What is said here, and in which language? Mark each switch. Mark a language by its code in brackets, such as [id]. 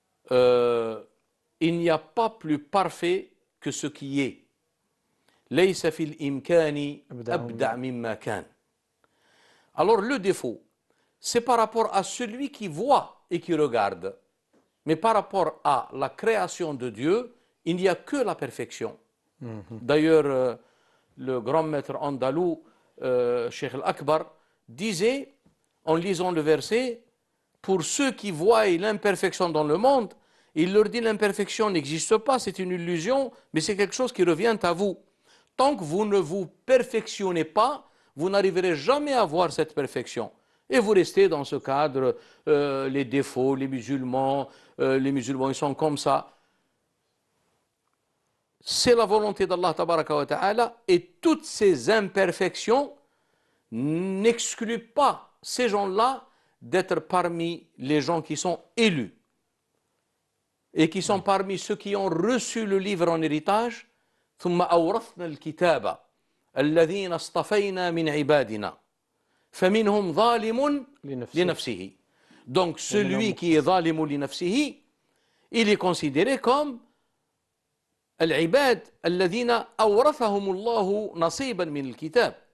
[fr] il n'y a pas plus parfait que ce qui est. [ar] ليس في الإمكان أبدع مما كان. [fr] Alors le défaut, c'est par rapport à celui qui voit et qui regarde. Mais par rapport à la création de Dieu, il n'y a que la perfection. D'ailleurs, le grand maître andalou, Cheikh Al-Akbar, disait, en lisant le verset, pour ceux qui voient l'imperfection dans le monde, il leur dit l'imperfection n'existe pas, c'est une illusion, mais c'est quelque chose qui revient à vous. Tant que vous ne vous perfectionnez pas, vous n'arriverez jamais à voir cette perfection. Et vous restez dans ce cadre, les défauts, les musulmans ils sont comme ça. C'est la volonté d'Allah tabaraka wa ta'ala, et toutes ces imperfections n'excluent pas ces gens-là d'être parmi les gens qui sont élus et qui sont parmi ceux qui ont reçu le livre en héritage. [ar] ثم أورثنا الكتاب الذين اصطفينا من عبادنا فمنهم ظالم لنفسه. [fr] Donc celui qui est [ar] ظالم لنفسه, [fr] il est considéré comme [ar] العباد الذين أورثهم الله نصيبا من الكتاب.